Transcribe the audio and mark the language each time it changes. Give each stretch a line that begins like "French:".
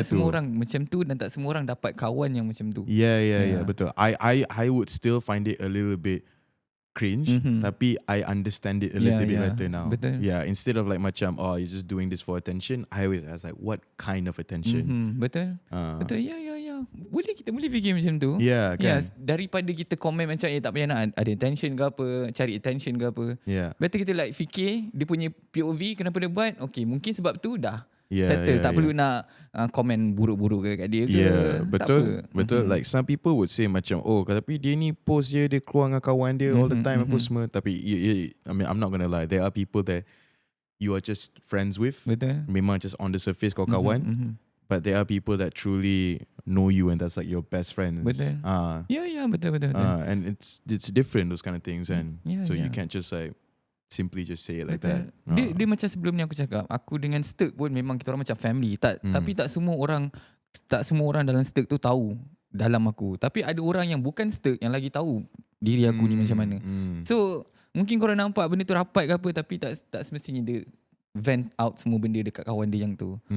Malay: Tak semua orang macam tu dan tak semua orang dapat kawan yang macam tu. Yeah, betul.
English: I would still find it a little bit cringe, tapi I understand it a little bit better now.
Malay: Betul.
English: Yeah, instead of like macam, oh, you're just doing this for attention, I was like, what kind of attention?
Malay: Betul. Betul. Ya. Kita boleh fikir macam tu. Yeah, kan? Daripada kita komen macam tak payah nak ada attention ke apa, cari attention ke apa. Yeah. Better kita like fikir dia punya POV kenapa dia buat. Okay, mungkin sebab tu dah. Yeah, tak perlu nak komen buruk-buruk kat dia ke. Yeah, betul.
English: Like some people would say
Malay: macam, oh, tapi dia ni post je, dia keluar dengan kawan dia
English: all the time
Malay: apa semua.
English: Tapi I mean, I'm not gonna lie, there are people that you are just friends with.
Malay: Betul. Memang
English: just on the surface
Malay: kau kawan.
English: But there are people that truly know you and that's like your best friends.
Malay: Betul. Ya, betul.
English: And it's different, those kind of things. And so you can't just like simply just say it like that.
Malay: Dia macam sebelum ni aku cakap, aku dengan Sturk pun memang kita orang macam family. Tapi tak semua orang dalam Sturk tu tahu dalam aku. Tapi ada orang yang bukan Sturk yang lagi tahu diri aku ni macam mana. So mungkin korang nampak benda tu rapat ke apa, tapi tak semestinya dia vent out semua benda dekat kawan dia yang tu.